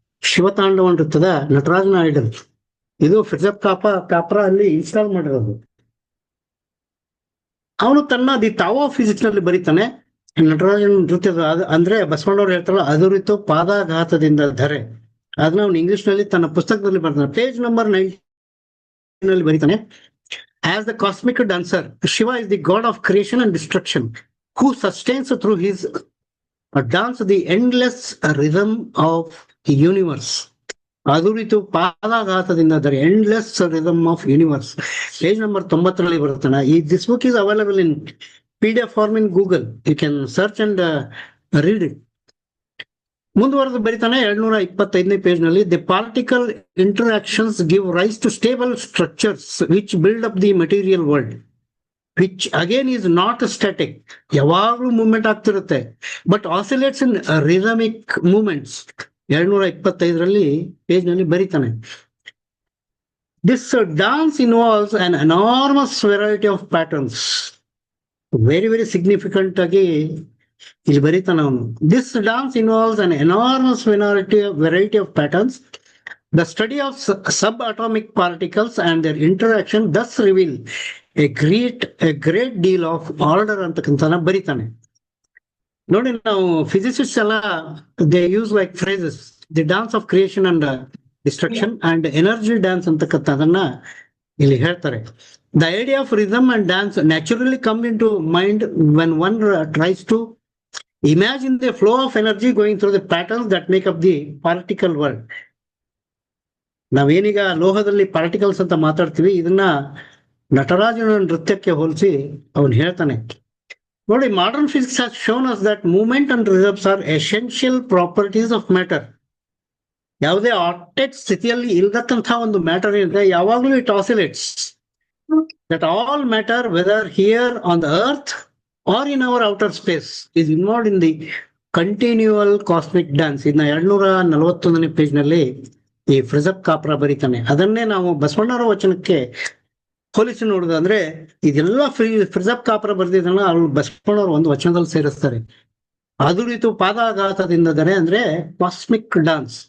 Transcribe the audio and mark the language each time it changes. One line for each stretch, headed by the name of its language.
Kannada: ಶಿವತಾಂಡವ ನೃತ್ಯದ ನಟರಾಜನ ಐಡಲ್ ಇದು ಫಿಲಿಪ್ ಕಾಪ್ರಾ ಅಲ್ಲಿ ಇನ್ಸ್ಟಾಲ್ ಮಾಡಿರೋದು. ಅವನು ತನ್ನ ದಿ ತಾವೋ ಆಫ್ ಫಿಸಿಕ್ಸ್ ನಲ್ಲಿ ಬರೀತಾನೆ, ನಟರಾಜನ ನೃತ್ಯದ ಅಂದ್ರೆ ಬಸವಣ್ಣವ್ರು ಹೇಳ್ತಾರಲ್ಲ, ಅದುರಿತು ಪಾದಾಘಾತದಿಂದ ಧರೆ, ಅದನ್ನ ಅವನು ಇಂಗ್ಲಿಷ್ ನಲ್ಲಿ ತನ್ನ ಪುಸ್ತಕದಲ್ಲಿ ಬರ್ತಾನೆ. ಪೇಜ್ ನಂಬರ್ 19 ನಲ್ಲಿ ಬರೀತಾನೆ,
English: as the cosmic dancer, Shiva is the god of creation and destruction, who sustains through his dance the endless rhythm of the universe.
Kannada: ಅದೂರಿತು ಪಾದಾಘಾತದಿಂದ ಧರೆ,
English: Endless rhythm of universe.
Kannada: Page number 90 ರಲ್ಲಿ ಬರುತ್ತಾನೆ.
English: This book is available in PDF form in Google. You can search and read it.
Kannada: ಮುಂದುವರೆದು ಬರೀತಾನೆ 225ನೇ page ನಲ್ಲಿ,
English: the particle interactions give rise to stable structures which build up the material world, which again is not static,
Kannada: ಯಾವಾಗ್ಲೂ movement ಆಗ್ತಿರುತ್ತೆ,
English: But oscillates in rhythmic movements.
Kannada: 225ರಲ್ಲಿ page ನಲ್ಲಿ ಬರೀತಾನೆ.
English: This dance involves an enormous variety of patterns. Very very significant
Kannada: ಆಗಿ ಇಲ್ಲಿ ಬರೀತಾನೆ ಅವನು.
English: This dance involves an enormous variety of patterns. The study of subatomic particles and their interaction thus reveal a great deal of order
Kannada: ಅಂತಕ್ಕಂಥ ಬರೀತಾನೆ. ನೋಡಿ, ನಾವು physicist ಎಲ್ಲ
English: they use like phrases, the dance of creation and destruction and energy dance
Kannada: ಅಂತಕ್ಕಂಥದನ್ನ ಇಲ್ಲಿ ಹೇಳ್ತಾರೆ.
English: The idea of rhythm and dance naturally come into mind when one tries to imagine the flow of energy going through the patterns that make up the particle world.
Kannada: ನಾವೇನೀಗ ಲೋಹದಲ್ಲಿ particles ಅಂತ ಮಾತಾಡ್ತೀವಿ, ಇದನ್ನ ನಟರಾಜನ ನೃತ್ಯಕ್ಕೆ ಹೋಲಿಸಿ ಅವನು ಹೇಳ್ತಾನೆ. ನೋಡಿ, modern physics
English: has shown us that movement and rhythms are essential properties of matter.
Kannada: ಯಾವುದೇ octet ಸ್ಥಿತಿಯಲ್ಲಿ ಇಲ್ದಕ್ಕಂಥ ಒಂದು ಮ್ಯಾಟರ್ ಏನಿದೆ ಯಾವಾಗ್ಲೂ
English: It oscillates. that all matter, whether here on the earth or in our outer space, is involved in the continual cosmic dance.
Kannada: ಇನ್ನು 241ನೇ page ನಲ್ಲಿ ಈ ಫ್ರಿಸಪ್ ಕಾಪ್ರಾ ಬರೀತಾನೆ. ಅದನ್ನೇ ನಾವು ಬಸವಣ್ಣವರ ವಚನಕ್ಕೆ ಹೋಲಿಸಿ ನೋಡುದಂದ್ರೆ ಇದೆಲ್ಲ ಫ್ರಿಸಪ್ ಕಾಪ್ರಾ ಬರ್ದಿದ್ದನ್ನ ಅವ್ರು ಬಸವಣ್ಣವರು ಒಂದು ವಚನದಲ್ಲಿ ಸೇರಿಸ್ತಾರೆ. ಅದುರಿತು ಪಾದಾಘಾತದಿಂದ ದನೆ ಅಂದ್ರೆ ಕಾಸ್ಮಿಕ್ ಡಾನ್ಸ್.